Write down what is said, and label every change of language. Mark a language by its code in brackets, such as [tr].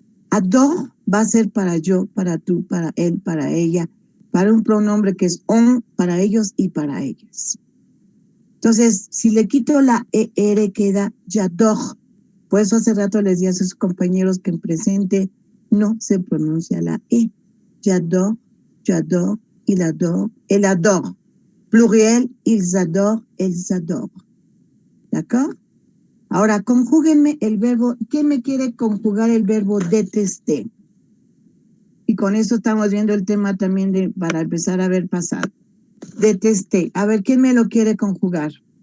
[es] Adore va a ser para yo, para tú, para él, para ella, para un pronombre que es on, para ellos y para ellas. Entonces, si le quito la ER, queda j'adore. Por eso hace rato les di a sus compañeros que en presente no se pronuncia la E. [fr] J'adore, j'adore, il adore, elle adore. Pluriel, ils adorent, elles adorent. [es] ¿D'accord? Ahora, conjúguenme el verbo. ¿Quién me quiere conjugar el verbo detesté? Y con eso estamos viendo el tema también para empezar a ver pasado. Detesté. A ver, ¿quién me lo quiere conjugar?